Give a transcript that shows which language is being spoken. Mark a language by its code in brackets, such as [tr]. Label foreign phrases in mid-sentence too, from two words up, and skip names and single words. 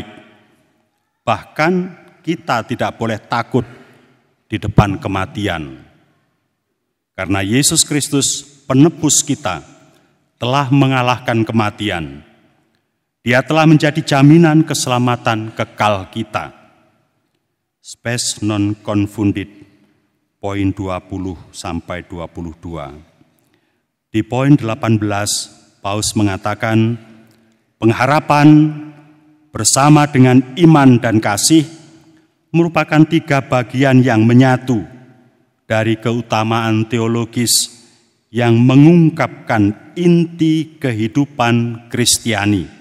[id] Bahkan kita tidak boleh takut di depan kematian. Karena Yesus Kristus, penebus kita, telah mengalahkan kematian. Dia telah menjadi jaminan keselamatan kekal kita. Spes non confundit, poin 20 sampai 22. Di poin 18, Paulus mengatakan, pengharapan bersama dengan iman dan kasih merupakan 3 bagian yang menyatu dari keutamaan teologis yang mengungkapkan inti kehidupan Kristiani.